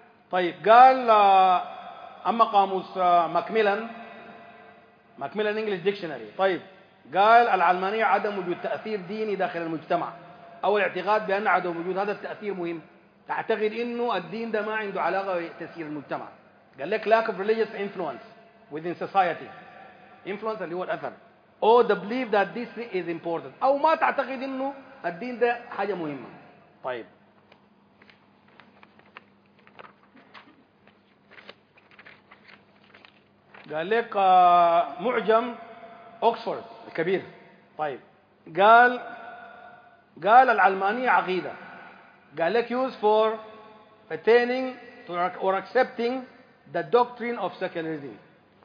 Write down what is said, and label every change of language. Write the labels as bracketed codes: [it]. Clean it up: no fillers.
[ar] طيب قال أما قاموس مكملاً، مكملاً إنجليش ديكشنري، طيب قال العلمانية عدم وجود تأثير ديني داخل المجتمع أو الاعتقاد بأن عدم وجود هذا التأثير مهم، تعتقد إنه الدين ده ما عنده علاقة بتأثير المجتمع. قال لك [en] lack of religious influence within society، influence [ar] اللي هو الأثر، [en] or the belief that this is important، [ar] أو ما تعتقد إنه الدين ده حاجة مهمة. طيب قال لك معجم أكسفورد الكبير، طيب قال العلمانية عقيدة، قال لك [en] used for attaining or accepting the doctrine of secularism.